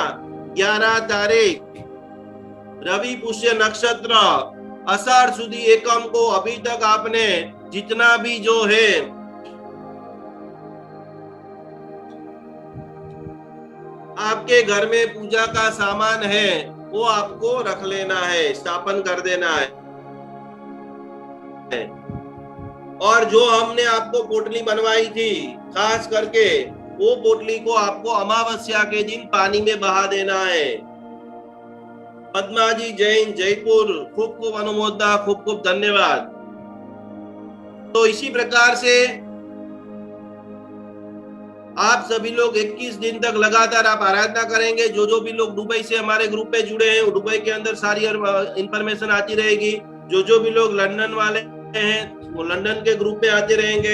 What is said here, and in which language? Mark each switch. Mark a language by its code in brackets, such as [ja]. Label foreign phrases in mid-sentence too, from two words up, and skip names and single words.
[hi] 11 तारीख रवि पुष्य नक्षत्र, आषाढ़ सुदी एकम को अभी तक आपने जितना भी जो है आपके घर में पूजा का सामान है वो आपको रख लेना है, स्थापन कर देना है। और जो हमने आपको पोटली बनवाई थी खास करके, वो पोटली को आपको अमावस्या के दिन पानी में बहा देना है। पद्मा जी जैन जयपुर, खूब खूब अनुमोदना, खूब खूब धन्यवाद। तो इसी प्रकार से आप सभी लोग 21 दिन तक लगातार आप आराधना करेंगे। जो भी लोग दुबई से हमारे ग्रुप में जुड़े हैं, दुबई के अंदर सारी इंफॉर्मेशन आती रहेगी। जो भी लोग लंदन वाले हैं वो लंदन के ग्रुप में आते रहेंगे।